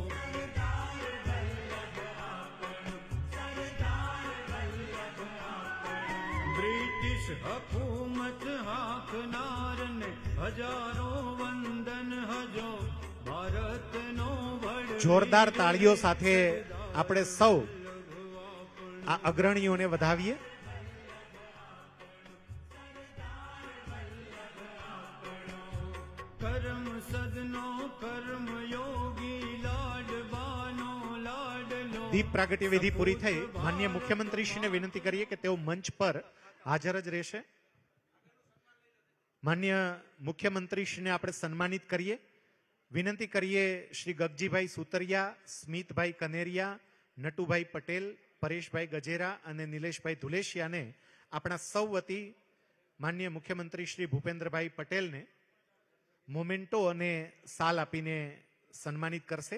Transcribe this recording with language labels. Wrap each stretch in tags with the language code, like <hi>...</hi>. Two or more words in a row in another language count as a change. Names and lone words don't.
<gu>બ્રિટિશ હકૂમત હાકનારને હજારો વંદન હજો ભારતનો વડ. જોરદાર તાળીઓ સાથે આપણે સૌ આ અગ્રણીઓને વધાવીએ. કર્મ સદનો કર્મ યોગી લાડબાનો લાડલો દીપ પ્રાગટ્ય વિધિ પૂરી થઈ. માનનીય મુખ્યમંત્રીશ્રીને વિનંતી કરીએ કે તેઓ મંચ પર હાજર જ રહેશે. માનનીય મુખ્યમંત્રીશ્રીને આપણે સન્માનિત કરીએ. વિનંતી કરીએ શ્રી ગગજીભાઈ સુતરિયા, સ્મિતભાઈ કનેરિયા, નટુભાઈ પટેલ, પરેશભાઈ ગજેરા અને નિલેશભાઈ ધુલેશિયાને આપણા સૌ વતી માનનીય મુખ્યમંત્રી શ્રી ભૂપેન્દ્રભાઈ પટેલને મોમેન્ટો અને સાલ આપીને સન્માનિત કરશે.</gu>